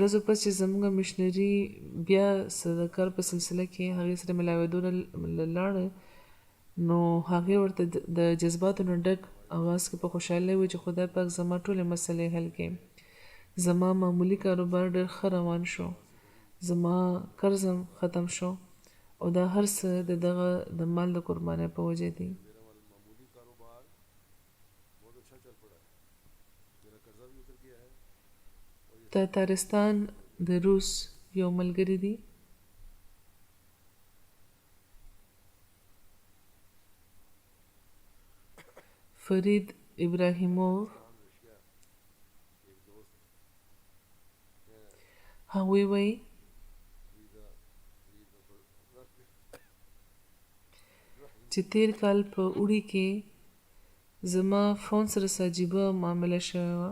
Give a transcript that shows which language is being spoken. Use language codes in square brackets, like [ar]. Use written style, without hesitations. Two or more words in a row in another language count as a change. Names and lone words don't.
[ps] ورځو پس چې زموږ مشنري بیا د کار په سلسله کې هغې سره ملاوېدو لاړه نو هغې ورته د جذباتو نه ډک اواز کې په خوشحالۍ وایي چې خدای پاک زما ټولې مسلې حل کړي زما معمولی کاروبار ډېر ښه روان شو، زما قرض هم ختم شو او دا هر څه د دغه د مال د قربانۍ په وجه دي. [ur] میرا معمولی کاروبار بہت اچھا چل پڑا ہے، میرا قرضہ بھی اتر گیا ہے. [ps] تاتارستان د روس یو ملګری دی. فرید ابراهیموف هغوی وایي چې تیر کال په اوړي کې زما فون سره څه عجیبه معامله شوې وه.